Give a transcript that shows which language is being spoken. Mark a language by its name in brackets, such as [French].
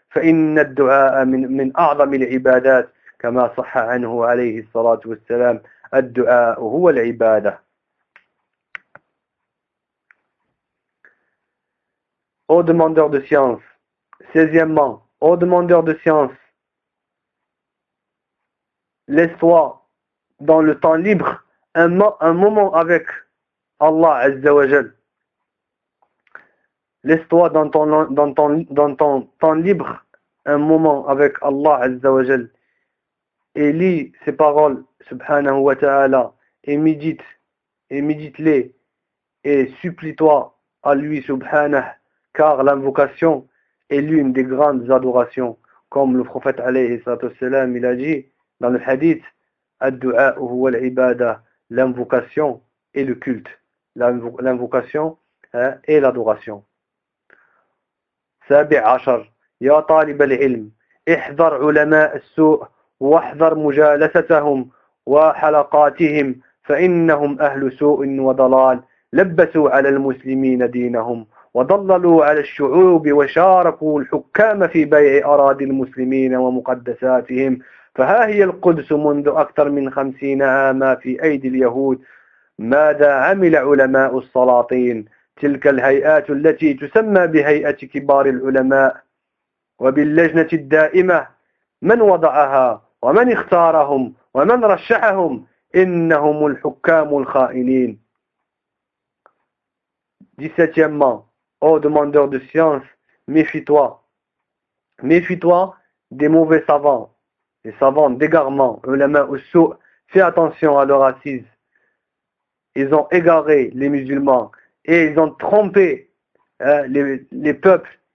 [Arabic] فإن الدعاء من أعظم العبادات كما صح عنه عليه الصلاة والسلام الدعاء هو العبادة. [French] Ô demandeur de science, 16e, ô demandeur de science, laisse-toi dans le temps libre un moment avec Allah Azza wa Jal. Laisse-toi dans ton temps libre un moment avec Allah Azza wa Jal et lis ses paroles subhanahu wa ta'ala et médite-les et supplie-toi à lui subhanahu car l'invocation est l'une des grandes adorations comme le prophète alayhi salatu wassalam il a dit dans le hadith [Arabic] ad-du'a huwa al-ibadah, [French] l'invocation est le culte, l'invocation est l'adoration. [Arabic] Sabi'a achar, يا طالب العلم احذر علماء السوء واحذر مجالستهم وحلقاتهم فإنهم أهل سوء وضلال لبسوا على المسلمين دينهم وضللوا على الشعوب وشاركوا الحكام في بيع أراضي المسلمين ومقدساتهم فها هي القدس منذ أكثر من 50 عاما في أيدي اليهود ماذا عمل علماء السلاطين تلك الهيئات التي تسمى بهيئة كبار العلماء وباللجنة الدائمة من وضعها ومن اختارهم ومن رشحهم إنهم الحكام الخائنين. [French] 17e, ô demandeur de science, méfie-toi. Méfie-toi des mauvais savants, les savants d'égarement, [Arabic] ulama ussu, [French] fais attention à leur assise. Ils ont égaré les musulmans et ils ont trompé les peuples.